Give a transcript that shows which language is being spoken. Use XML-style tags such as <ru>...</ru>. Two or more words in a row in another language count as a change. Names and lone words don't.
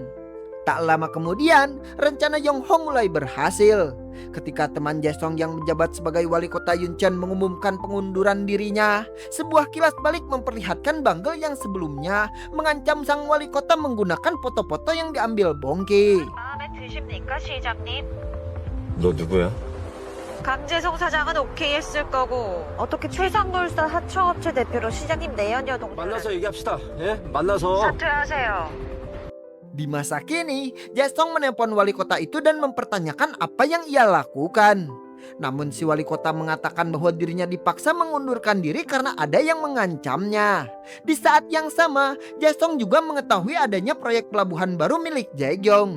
<id>Tak lama kemudian, rencana Yong-ho mulai berhasil. Ketika teman Jae-sung yang menjabat sebagai wali kota Yuncheon mengumumkan pengunduran dirinya, sebuah kilas balik memperlihatkan Bangge yang sebelumnya mengancam sang wali kota menggunakan foto-foto yang diambil Bongki.</id> <ko>마음에 드십니까, 시장님? 너 누구야? 강재성 사장은 오케이 했을 거고 어떻게 최상골사 하청업체 대표로 시장님 내연 여동 만나서 얘기합시다. 예? 만나서. 사퇴하세요.</ko> <id>Di masa kini, Jae-sung menelpon wali kota itu dan mempertanyakan apa yang ia lakukan. Namun si wali kota mengatakan bahwa dirinya dipaksa mengundurkan diri karena ada yang mengancamnya. Di saat yang sama, Jae-sung juga mengetahui adanya proyek pelabuhan baru milik Jae-kyung.</id>